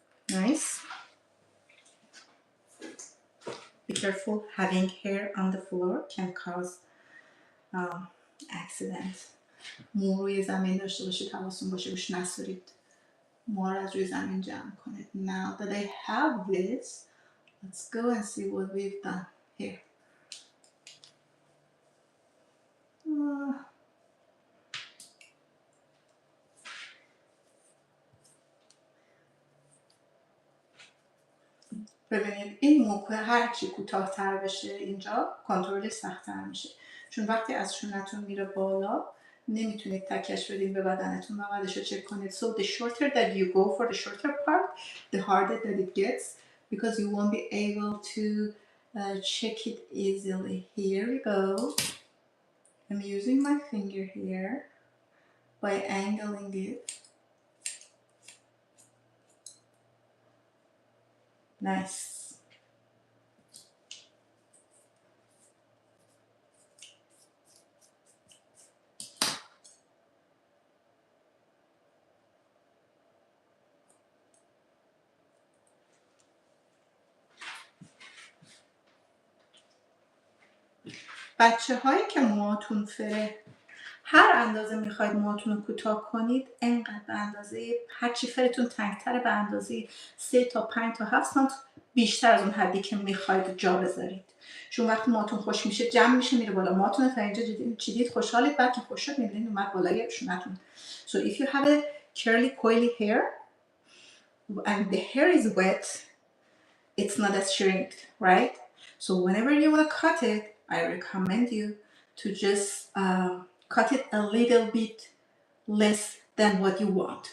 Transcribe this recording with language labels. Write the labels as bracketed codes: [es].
[en] Nice. Be careful, having hair on the floor can cause accident. [fa] مو روی زمین داشته باشید حواستون باشه روش نسورید. مو رو از روی زمین جمع کنید. [en] Now that I have this, let's go and see what we've done here. [fa] ببینید این موکه هرچی کوتاه‌تر بشه اینجا کنترلش سخت‌تر میشه چون وقتی از شونه‌تون میره بالا نمیتونید تکش بدین به بدنتون و بعدش رو چک کنید. [en] So the shorter that you go for the shorter part, the harder that it gets because you won't be able to check it easily. Here we go. I'm using my finger here by angling it. Nice. [fa] بچه هایی که موهاتون فره، هر اندازه میخواید موهاتون رو کوتاه کنید، انقدر به اندازه هرچی فرتون تنگتره به اندازه 3 تا 5 تا 7 سانت بیشتر از اون حدی که میخواید جا بذارید. چون وقتی موهاتون خوش میشه جمع میشه میره بالا. موهاتون تا اینجا چیدید خوشحالید، بعد که خوش شد میبینید اومد بالای شونتون. [en] So if you have a curly coily hair and the hair is wet, it's not as shrinked, right? So whenever you want to cut it, I recommend you to just cut it a little bit less than what you want.